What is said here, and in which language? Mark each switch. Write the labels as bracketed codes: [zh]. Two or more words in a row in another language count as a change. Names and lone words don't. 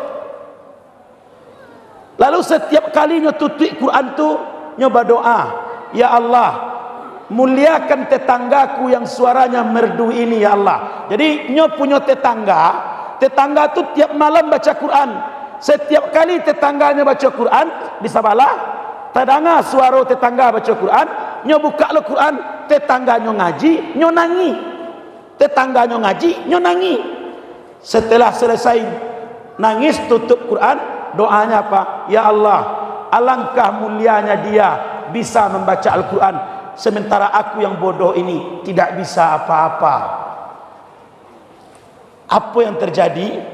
[id] Lalu setiap kalinya tutup Quran tu nyoba doa, ya Allah muliakan tetanggaku yang suaranya merdu ini ya Allah. Jadi nyo punya tetangga tu tiap malam baca Quran. Setiap kali tetangganya baca Quran di sebelah, terdengar suara tetangga baca Quran, [min] nyo buka lo Quran, tetangganya ngaji, nyo nangi. Tetangganya ngaji, nyo nangi. [id] Setelah selesai nangis tutup Quran, doanya apa? Ya Allah, alangkah mulianya dia bisa membaca Al-Quran, sementara aku yang bodoh ini tidak bisa apa-apa. Apa yang terjadi?